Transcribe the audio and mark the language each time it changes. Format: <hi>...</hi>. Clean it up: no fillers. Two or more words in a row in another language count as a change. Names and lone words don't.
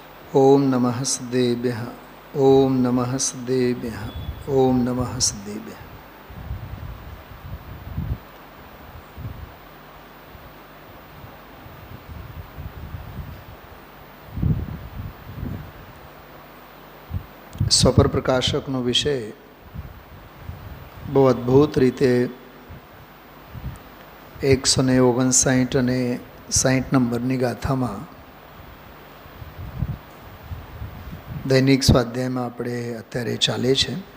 <sa>ओम नमः सदेभ्यः। ओम नमः सदेभ्यः। ओम नमः सदेभ्यः।</sa> <gu>સ્વપર પ્રકાશકનો વિષય બહુ અદ્ભુત રીતે 159 અને 60 નંબરની ગાથામાં દૈનિક સ્વાધ્યાયમાં આપણે અત્યારે ચાલે છે.</gu>